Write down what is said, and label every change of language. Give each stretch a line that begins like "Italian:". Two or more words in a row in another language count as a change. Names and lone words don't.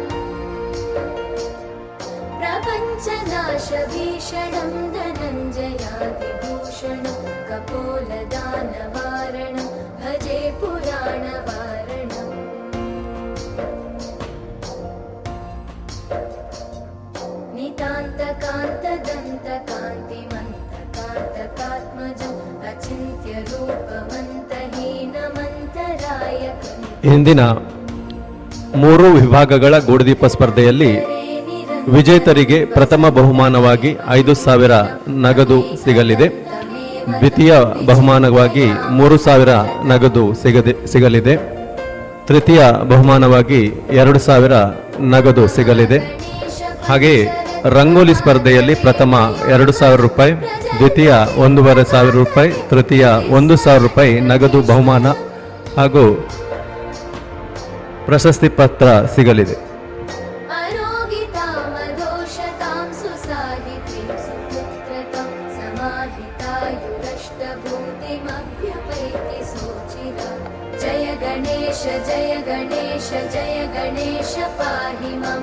Sanskrit: प्रपञ्चनाशभीषणं धनञ्जयादिभूषणं कपोलदानवारणं भजे पुराणवारणम् नितान्तकान्तदन्तकान्तिमन्तकान्तकात्मजम् अचिन्त्यरूपमन्तहीनमन्तरायकम्.
Kannada: ಇಂದಿನ 3 ವಿಭಾಗಗಳ ಗೂಡುದೀಪ ಸ್ಪರ್ಧೆಯಲ್ಲಿ ವಿಜೇತರಿಗೆ ಪ್ರಥಮ ಬಹುಮಾನವಾಗಿ 5,000 ನಗದು ಸಿಗಲಿದೆ. ದ್ವಿತೀಯ ಬಹುಮಾನವಾಗಿ 3,000 ನಗದು ಸಿಗಲಿದೆ. ತೃತೀಯ ಬಹುಮಾನವಾಗಿ 2,000 ನಗದು ಸಿಗಲಿದೆ. ಹಾಗೆಯೇ ರಂಗೋಲಿ ಸ್ಪರ್ಧೆಯಲ್ಲಿ ಪ್ರಥಮ 2,000 ರೂಪಾಯಿ, ದ್ವಿತೀಯ 1,500 ರೂಪಾಯಿ, ತೃತೀಯ 1,000 ರೂಪಾಯಿ ನಗದು ಬಹುಮಾನ ಹಾಗೂ ಪ್ರಶಸ್ತಿ ಪತ್ರ ಸಿಗಲಿದೆ.
Sanskrit: जय गणेश जय गणेश जय गणेश पाहि मां.